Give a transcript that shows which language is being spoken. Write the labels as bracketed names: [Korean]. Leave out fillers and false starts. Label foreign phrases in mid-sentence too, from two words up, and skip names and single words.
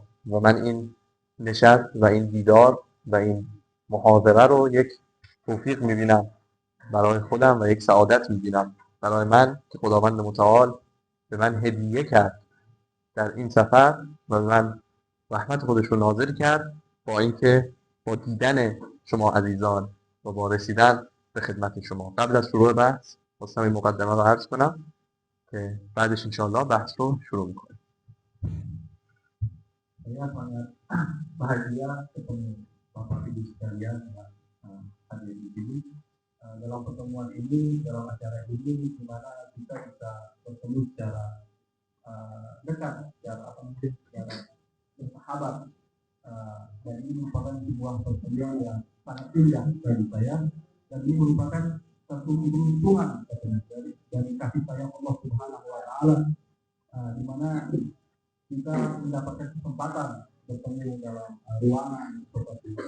[Persian] و من این نشست و این دیدار و این محاضره رو یک توفیق میبینم برای خودم و یک سعادت میبینم برای من که خداوند متعال به من هدیه کرد در این سفر و به من رحمت خودش رو نازل کرد با اینکه با دیدن شما عزیزان و با رسیدن به خدمت شما. قبل از شروع بحث خواستم این مقدمه رو عرض کنم که بعدش انشاءالله بحث رو شروع میکنیم. [Indonesian] Saya sangat bahagia ketemu Bapak Ibu sekalian yang hadir di sini dalam pertemuan ini, dalam acara ini, di mana kita bisa bertemu secara dekat, secara bersahabat, dan ini merupakan sebuah pertemuan yang sangat indah bagi saya, dan ini merupakan satu keberuntungan dari kasih sayang [Arabic] الله سبحانه وتعالى, [Indonesian] di mana kita mendapatkan kesempatan bertemu dalam ruangan seperti ini.